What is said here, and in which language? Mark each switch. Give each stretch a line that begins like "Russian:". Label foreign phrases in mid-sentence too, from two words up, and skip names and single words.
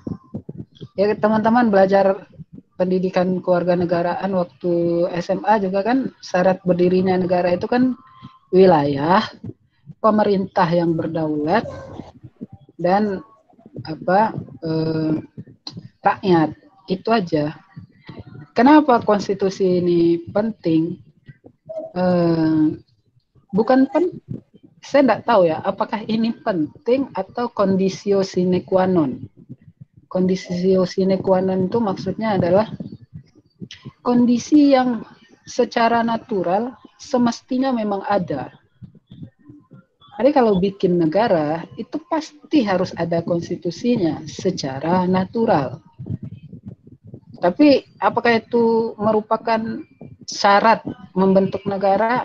Indonesian: Ya teman-teman belajar pendidikan kewarganegaraan waktu SMA juga kan syarat berdirinya negara itu kan wilayah, pemerintah yang berdaulat dan rakyat. Itu aja. Kenapa konstitusi ini penting? Saya tidak tahu ya, apakah ini penting atau
Latin: conditio sine qua non. Conditio sine qua non
Indonesian: itu maksudnya adalah kondisi yang secara natural semestinya memang ada. Jadi kalau bikin negara, itu pasti harus ada konstitusinya secara natural. Tapi apakah itu merupakan syarat membentuk negara?